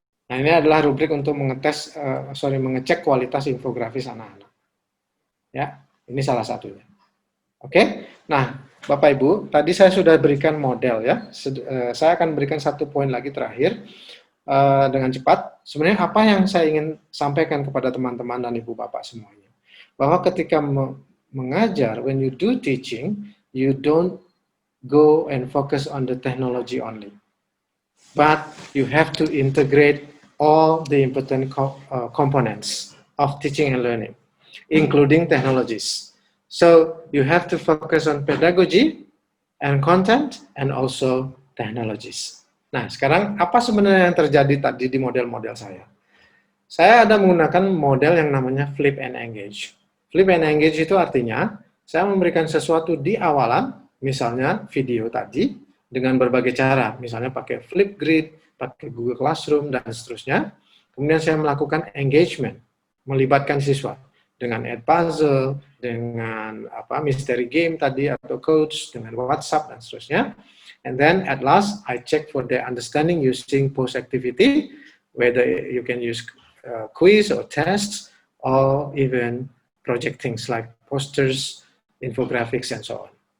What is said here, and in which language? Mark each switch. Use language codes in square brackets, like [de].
[id] Nah, ini adalah rubrik untuk mengecek kualitas infografis anak-anak. Ya, ini salah satunya. Oke, nah Bapak Ibu, tadi saya sudah berikan model ya. Saya akan berikan satu poin lagi terakhir dengan cepat. Sebenarnya apa yang saya ingin sampaikan kepada teman-teman dan Ibu Bapak semuanya. Bahwa ketika mengajar, [en] when you do teaching, you don't go and focus on the technology only. But you have to integrate all the important components of teaching and learning, including technologies. So you have to focus on pedagogy and content and also technologies. [id] Nah, sekarang apa sebenarnya yang terjadi tadi di model-model saya? Saya ada menggunakan model yang namanya flip and engage. Flip and engage itu artinya saya memberikan sesuatu di awalan, misalnya video tadi, dengan berbagai cara, misalnya pakai Flipgrid, pakai Google Classroom, dan seterusnya. Kemudian saya melakukan engagement, melibatkan siswa dengan Edpuzzle, dengan mystery game tadi, atau coach, dengan WhatsApp, dan seterusnya. [en] And then at last, I check for their understanding using post-activity, whether you can use quiz or tests, or even project things like posters, infographics, and so on.